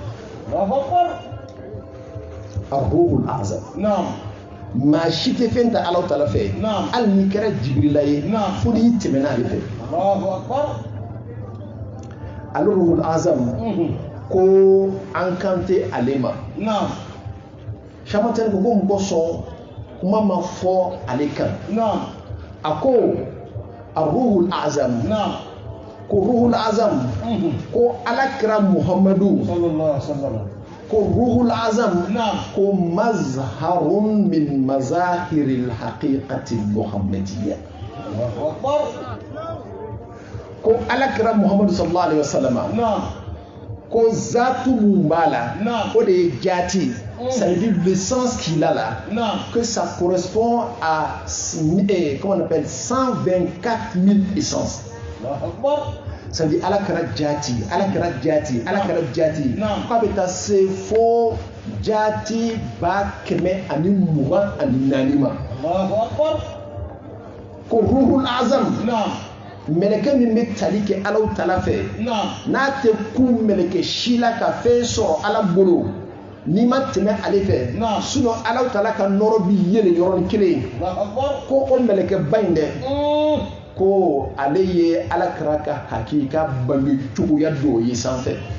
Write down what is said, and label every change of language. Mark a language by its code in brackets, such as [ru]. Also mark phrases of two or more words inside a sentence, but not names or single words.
[bm] a ruhul azam maa si tɛ fɛn ta Ala Taala fɛ hali n'i kɛra Jibirila ye fo n'i tɛmɛna ale fɛ ale ruhul azam ko an kan tɛ ale ma Shamatɛni ko mɔgɔ sɔn kuma ma fɔ ale kan a ko a ruhul azam ko ruhul azam ko alakira Muhammadu ko ruhul azam ko [ar] مظهر من مظاهر الحقيقة المحمدية [bm] ko alakira Muhammadu [ar] صلى الله عليه وسلم [bm] ko zatu mun b'a la o de ye jati [fr] ça veut dire le sens qu'il a là que ça correspond à comment on appelle 124 000 essences ça veut dire [bm] alakira jati k'a bɛ taa se fo jati 124 ma ko ruhul azam mɛlɛkɛ min bɛ tali kɛ Ala Taala fɛ n'a tɛ kun mɛlɛkɛ si la ka fɛn sɔrɔ Ala bolo n'i ma tɛmɛ ale fɛ sinon Ala Taala ka nɔrɔ bi yɛlɛ yɔrɔnin kelen ko o mɛlɛkɛ ba in dɛ ko ale ye alakira ka hakika bange cogoya dɔ ye sanfɛ